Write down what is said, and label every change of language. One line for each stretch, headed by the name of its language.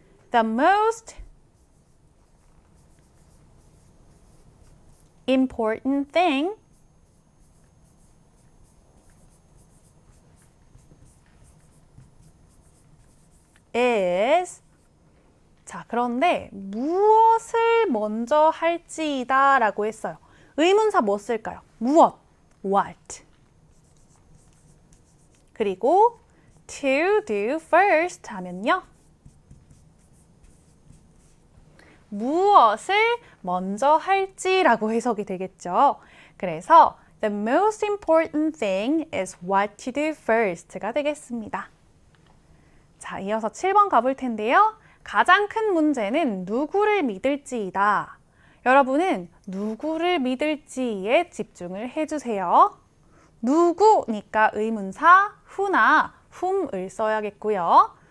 English: The most important thing is.
Korean: 자, 그런데 무엇을 먼저 할지이다 라고 했어요. 의문사 뭐 쓸까요? 무엇, what. 그리고
English: to do first
Korean: 하면요. 무엇을 먼저 할지라고 해석이 되겠죠. 그래서
English: the most important thing is what to do first가
Korean: 되겠습니다. 자, 이어서 7번 가볼 텐데요. 가장 큰 문제는 누구를 믿을지이다. 여러분은 누구를 믿을지에 집중을 해주세요. 누구니까 의문사 who나 whom을 써야겠고요.